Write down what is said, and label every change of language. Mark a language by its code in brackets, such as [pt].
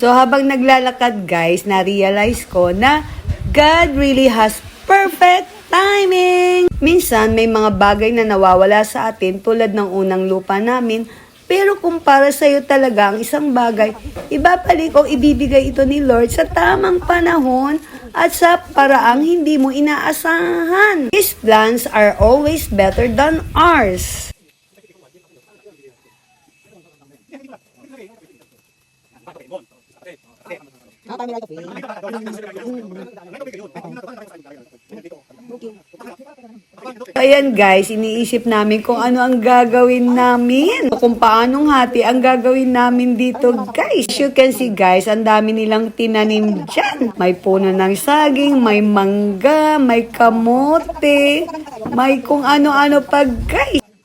[tl] So habang naglalakad guys, na-realize ko na [en] God really has perfect timing. [tl] Minsan may mga bagay na nawawala sa atin tulad ng unang lupa namin. Pero kung para sa'yo talaga ang isang bagay, ibabalik o ibibigay ito ni Lord sa tamang panahon at sa paraang hindi mo inaasahan. [en] His plans are always better than ours. [tl] Ayan guys, iniisip namin kung ano ang gagawin namin. Kung paanong hati ang gagawin namin dito guys. [en] As you can see guys, [tl] ang dami nilang tinanim dyan. May puno ng saging, may mangga, may kamote, may kung ano-ano pa guys.